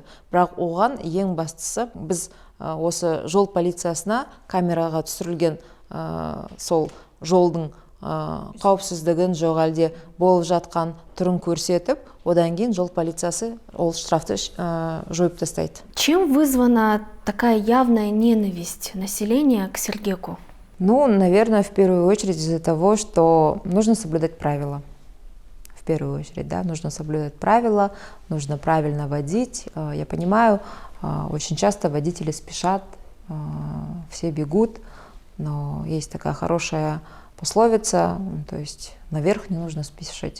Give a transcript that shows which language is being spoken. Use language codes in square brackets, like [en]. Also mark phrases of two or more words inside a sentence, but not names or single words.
[kk] Бірақ оған ең бастысы біз осы жол полициясына камераға түсірілген сол жолдың қауіпсіздігін, жоқ әлде болып жатқан түрін көрсетіп, одан кейін жол полициясы ол штрафты жойып тастайды. [ru] Чем вызвана такая явная ненависть населения к сергеку? Ну, наверное, в первую очередь из-за того, что нужно соблюдать правила. В первую очередь, да, нужно соблюдать правила, нужно правильно водить. Я понимаю, очень часто водители спешат, все бегут, но есть такая хорошая пословица, то есть наверх не нужно спешить.